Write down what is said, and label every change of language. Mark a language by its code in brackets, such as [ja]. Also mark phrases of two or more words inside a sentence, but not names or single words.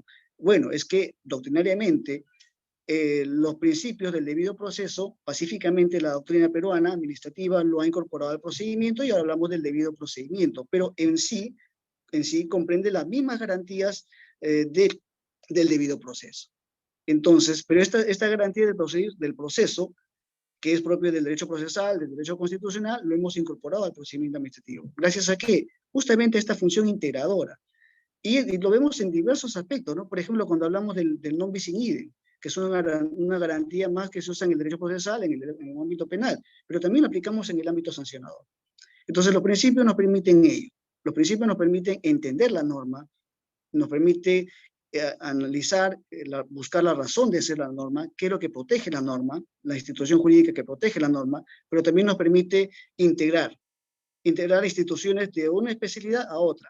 [es] Bueno, es que doctrinariamente los principios del debido proceso, pacíficamente la doctrina peruana administrativa lo ha incorporado al procedimiento y ahora hablamos del debido procedimiento, pero en sí comprende las mismas garantías del debido proceso. Entonces, pero esta garantía del proceso, que es propio del derecho procesal, del derecho constitucional, lo hemos incorporado al procedimiento administrativo. ¿Gracias a qué? Justamente esta función integradora. Y lo vemos en diversos aspectos, ¿no? Por ejemplo, cuando hablamos del [la] non bis in idem, [es] que es una garantía más que se usa en el derecho procesal, en el ámbito penal, pero también lo aplicamos en el ámbito sancionador. Entonces, los principios nos permiten ello. Los principios nos permiten entender la norma, nos permite analizar, buscar la razón de ser la norma, qué es lo que protege la norma, la institución jurídica que protege la norma, pero también nos permite integrar instituciones de una especialidad a otra.